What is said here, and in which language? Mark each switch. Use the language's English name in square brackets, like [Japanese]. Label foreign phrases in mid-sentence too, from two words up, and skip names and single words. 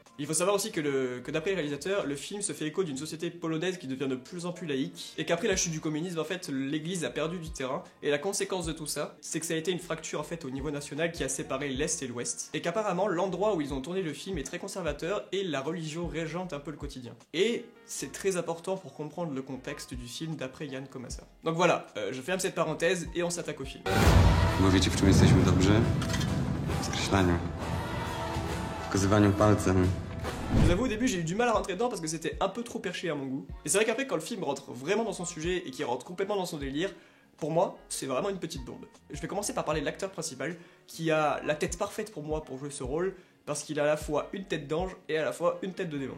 [French] Il faut savoir aussi que d'après le réalisateur, le film se fait écho d'une société polonaise qui devient de plus en plus laïque, et qu'après la chute du communisme, en fait, l'église a perdu du terrain, et la conséquence de tout ça, c'est que ça a été une fracture en fait au niveau national qui a séparé l'Est et l'Ouest, et qu'apparemment l'endroit où ils ont tourné le film est très conservateur, et la religion régente un peu le quotidien. Et c'est très important pour comprendre le contexte du film d'après Jan Komasa. Donc voilà, je ferme cette parenthèse et on s'attaque au film. [Polish] Bo wiecie, w czym jesteśmy dobrzy? W skreślaniu. W pokazywaniu palcem. [French] Je vous avoue, au début j'ai eu du mal à rentrer dedans parce que c'était un peu trop perché à mon goût. Et c'est vrai qu'après quand le film rentre vraiment dans son sujet et qu'il rentre complètement dans son délire, pour moi, c'est vraiment une petite bombe. Je vais commencer par parler de l'acteur principal, qui a la tête parfaite pour moi pour jouer ce rôle, parce qu'il a à la fois une tête d'ange et à la fois une tête de démon.